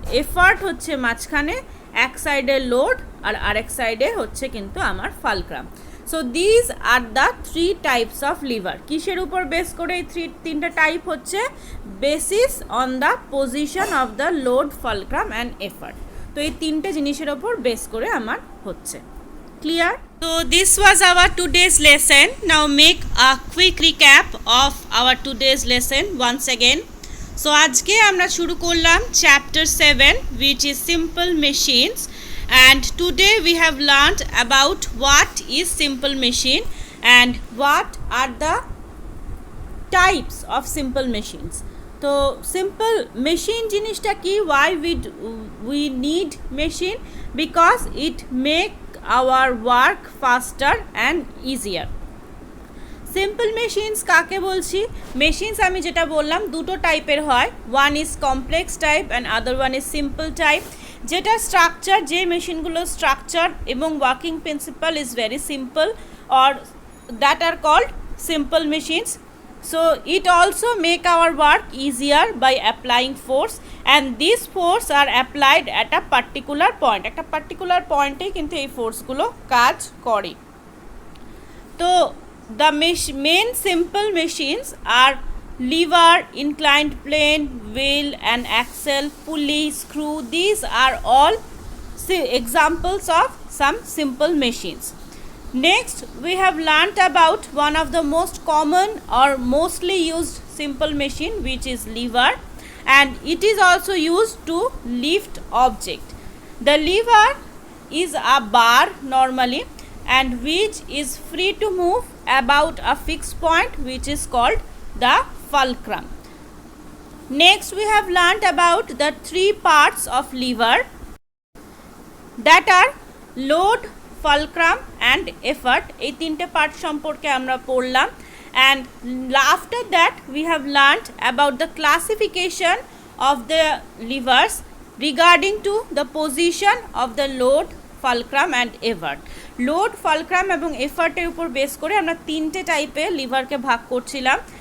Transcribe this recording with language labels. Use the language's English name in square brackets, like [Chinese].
[Bangla] Effort হচ্ছে মাঝখানে, এক সাইডে লোড আর আরেক সাইডে হচ্ছে কিন্তু আমার fulcrum. [English] So these are the three types of lever. [Bangla] কিসের উপর বেস করে এই তিনটা টাইপ হচ্ছে? [English] Basis on the position of the load, fulcrum and effort. [Bangla] তো এই তিনটে জিনিসের ওপর বেস করে আমার হচ্ছে. [English] Clear? So this was our today's lesson. Now make a quick recap of our today's lesson once again. So [Bangla] আজকে আমরা শুরু করলাম [English] chapter 7 which is simple machines, and today we have learned about what is simple machine and what are the types of simple machines. [Bangla] তো simple machine জিনিসটা কি? [English] Why we need machine? Because it make our work faster and easier. [Bangla] Simple machines কাকে বলছি? Machines আমি যেটা বললাম দুটো টাইপের হয়, [English] One is complex type and other one is simple type. [Bangla] যেটা স্ট্রাকচার, যে মেশিনগুলোর স্ট্রাকচার এবং working principal [English] Is very simple, or that are called simple machines. So it also make our work easier by applying force, and these force are applied at a particular point. [Bangla] একটা particular point এ কিন্তু এই ফোর্সগুলো কাজ করে. [English] তো the main simple machines are lever, inclined plane, wheel and axle, pulley, screw. These are all examples of some simple machines. Next, we have learnt about one of the most common or mostly used simple machine, which is lever, and it is also used to lift object. The lever is a bar normally, and which is free to move about a fixed point, which is called the fulcrum. Next, we have learnt about the three parts of lever, that are load, fulcrum and effort. [Bangla] এই তিনটে part সম্পর্কে আমরা পড়লাম. [English] And after that we have learned about the classification of the levers regarding to the position of the load, fulcrum and effort. [Bangla] Load, fulcrum এবং এফার্টের উপর base করে আমরা তিনটে টাইপে লিভারকে ভাগ করছিলাম.